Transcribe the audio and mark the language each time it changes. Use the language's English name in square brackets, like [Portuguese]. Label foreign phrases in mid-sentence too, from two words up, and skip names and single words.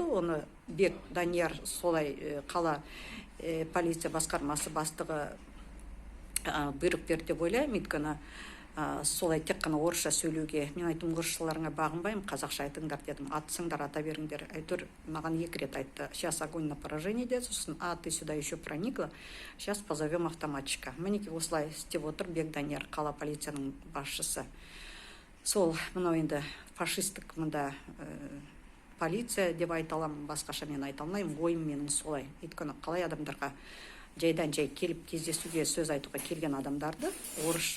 [Kazakh] Оны Бек Данияр, солай қала полиция басқармасы бастығы бұйрық берді деп ойлаймын. Өйткені солай тек қана орысша сөйлеуге. Мен айттым: орысшаларыңа бағынбаймын, қазақша айтыңдар дедім. Атсыңдар, ата беріңдер. Әйтеуір маған 2 рет айтты: [Russian] сейчас огонь на поражение деді. [Kazakh] Сосын: [Russian] ты сюда еще проникла, сейчас позовем автоматчика. [Kazakh] Мінекей осылай істеп отыр Бек Данияр, қала полицияның басшысы. Сол мынау енді фашистік мында полиция деп айта аламын, басқаша мен айта алмаймын. Ойым менің солай. Өйткені қалай адамдарға жайдан жай келіп кездесуге, сөз айтуға келген адамдарды орысша.